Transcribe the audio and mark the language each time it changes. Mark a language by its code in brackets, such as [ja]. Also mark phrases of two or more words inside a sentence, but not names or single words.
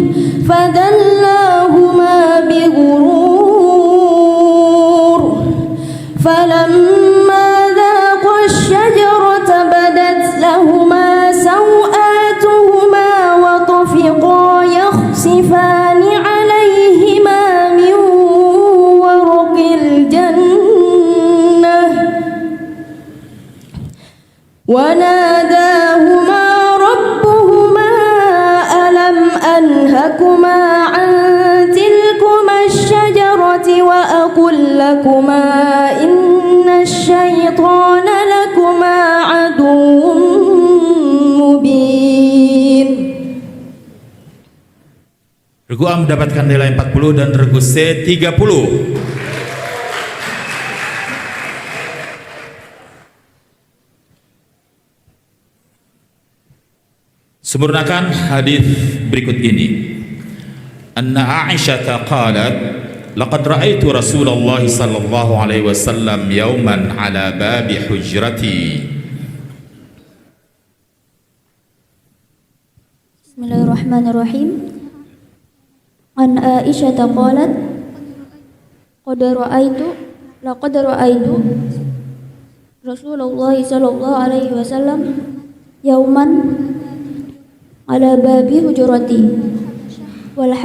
[ar] فدلاهما بغرور فلما ذاقا الشجرة بدت لهما سوآتهما وطفقا يخصفان عليهما من ورق الجنة وناداهما ربهما ألم أنهكما عن تلكما الشجرة وأقل لكما إن الشيطان لكما عدو مبين. [id] Regu A mendapatkan nilai 40 dan regu C 30. Sempurnakan hadis berikut ini. [ar] أن عائشة قالت لقد رأيت رسول الله صلى الله عليه وسلم يوما على باب حجرتي. بسم الله الرحمن الرحيم. عن عائشة قالت لقد رأيت رسول الله صلى الله عليه وسلم يوما على باب حجرتي وال